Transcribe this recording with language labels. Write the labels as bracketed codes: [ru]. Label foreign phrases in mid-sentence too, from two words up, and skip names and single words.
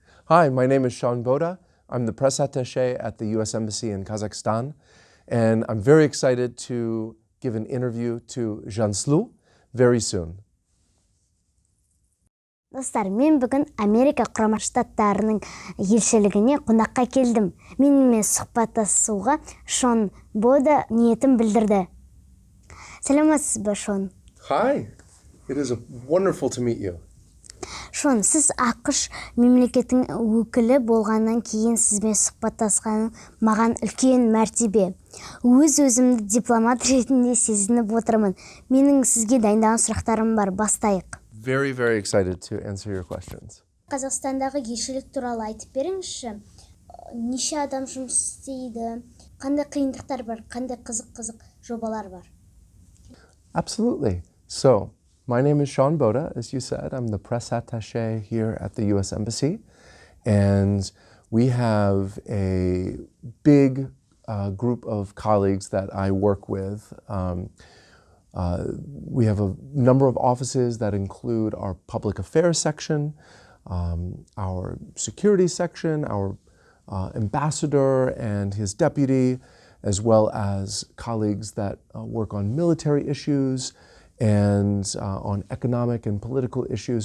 [en] Hi, my name is Shon Boda. I'm the press attaché at the US Embassy in Kazakhstan, and I'm very excited to give an interview to Жансұлу very soon. [kk] Достар, мен бүгін Америка Құрама Штататтарының елшілігіне қонаққа келдім. Менімен сұхбаттасуға Шон Бода ниетін білдірді. Сәлеметсіз бе, Шон? [en] Hi, it is wonderful to meet you. [kk] Шон, сіз ақш мемлекеттің өкілі болғаннан кейін сізбен сұхбаттасқаным маған үлкен мәртебе. Өзімді дипломат ретінде сезініп отырмын. Менің сізге дайындаған сұрақтарым бар, бастайық. [en] Very, very excited to answer your questions. [kk] Қазақстандағы елшілік туралы айтып беріңізші. Неше адам жұмыс істейді? Қандай қиындықтар бар? Қандай қызық жобалар бар? [en] Absolutely. So, my name is Shon Boda, as you said. I'm the press attaché here at the US Embassy. And we have a big group of colleagues that I work with. We have a number of offices that include our public affairs section, our security section, our ambassador and his deputy, as well as colleagues that work on military issues and on economic and political issues.